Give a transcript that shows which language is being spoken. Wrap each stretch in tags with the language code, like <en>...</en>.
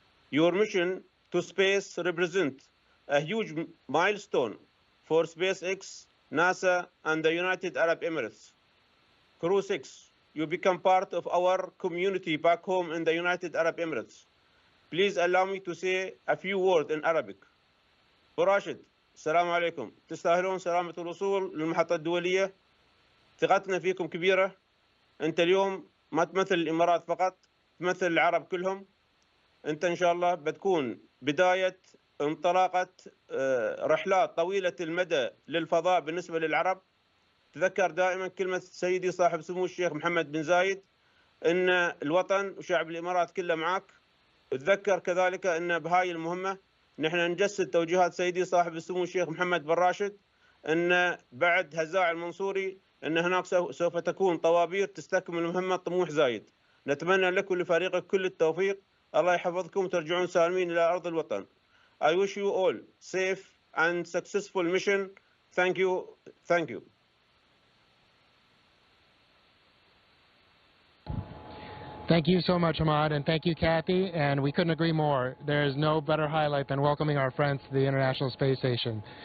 <en>Your mission to space represents a huge milestone for SpaceX, NASA, and the United Arab Emirates. Crew 6, you become part of our community back home in the United Arab Emirates. Please allow me to say a few words in Arabic.</en> <ar>براشد، السلام عليكم. تستاهلون سلامة الوصول للمحطة الدولية. ثقتنا فيكم كبيرة. أنت اليوم ما تمثل الإمارات فقط، تمثل العرب كلهم. أنت إن شاء الله بتكون بداية انطلاقة رحلات طويلة المدى للفضاء بالنسبة للعرب. تذكر دائما كلمة سيدي صاحب سمو الشيخ محمد بن زايد أن الوطن وشعب الإمارات كله معك. تذكر كذلك أن بهاي المهمة نحن نجسد توجيهات سيدي صاحب السمو الشيخ محمد بن راشد أن بعد هزاع المنصوري أن هناك سوف تكون طوابير تستكمل مهمة طموح زايد. نتمنى لك ولفريقك كل التوفيق. الله يحفظكم وترجعون سالمين إلى أرض الوطن.</ar> <en>I wish you all safe and successful mission. Thank you. Thank you. Thank you so much, Hamad, and thank you, Kathy, and we couldn't agree more. There is no better highlight than welcoming our friends to the International Space Station.</en>